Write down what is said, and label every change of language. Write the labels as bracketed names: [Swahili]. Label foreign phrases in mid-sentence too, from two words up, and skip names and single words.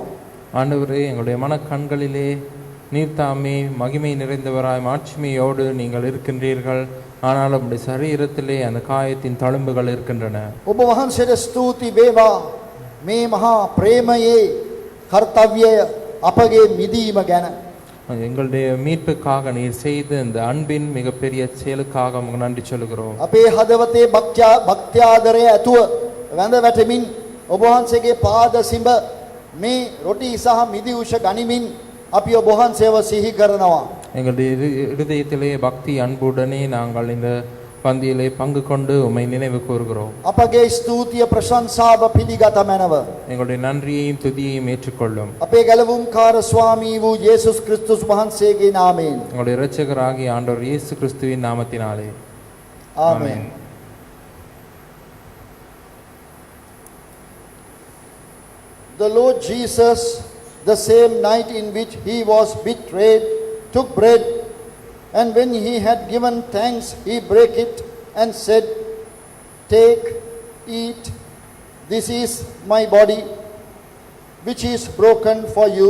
[Tamil] ஆண்டவரே, எங்களுடைய மனக்கண்களிலே நீர்த்தாமே மகிமை நிறைந்தவராய் மாட்சிமையோடு நீங்கள் இருக்கின்றீர்கள். ஆனால் உடைய சரீரத்திலே அந்த காயத்தின் தழும்புகள் இருக்கின்றன. [Sinhala] ඔබ වහන්සේට ස්තුති වේවා මේ මහා ප්‍රේමයේ කර්තව්‍යය අපගේ මිදීම ගැන. [Tamil] எங்களுடைய மீட்புக்காக நீர் செய்த இந்த அன்பின் மிகப்பெரிய செயலுக்காக உங்களுக்கு நன்றி சொல்கிறோம். [Sinhala] අපේ හදවතේ භක්ත්‍යාදරය ඇතුව වැඳ වැටෙමින් ඔබ වහන්සේගේ පාද සිඹ මේ රොටි සහ මිදි උෂ ගනිමින් අපි ඔබ වහන්සේව සිහි කරනවා. [Tamil] எங்களுடைய இருதயத்திலே பக்தி அன்புடனே நாங்கள் இந்த பந்தியிலே பங்கு கொண்டு உம்மை நினைவு கூறுகிறோம். [Sinhala] අපගේ ස්තුතිය ප්‍රශංසාව පිළිගත මැනව. [Tamil] எங்களுடைய நன்றியையும் துதியையும் ஏற்றுக்கொள்ளும். [Sinhala] අපේ ගැලවුම්කාර ස්වාමී වූ යේසුස් ක්‍රිස්තුස් වහන්සේගේ නාමයෙන්. [Tamil] எங்களுடைய இரட்சகராகிய ஆண்டவர் இயேசு கிறிஸ்துவின் நாமத்தினாலே [Sinhala] ආමෙන්. [English] The Lord Jesus, the same night in which he was betrayed, took bread, and when he had given thanks, he brake it and said, "Take, eat, this is my body, which is broken for you.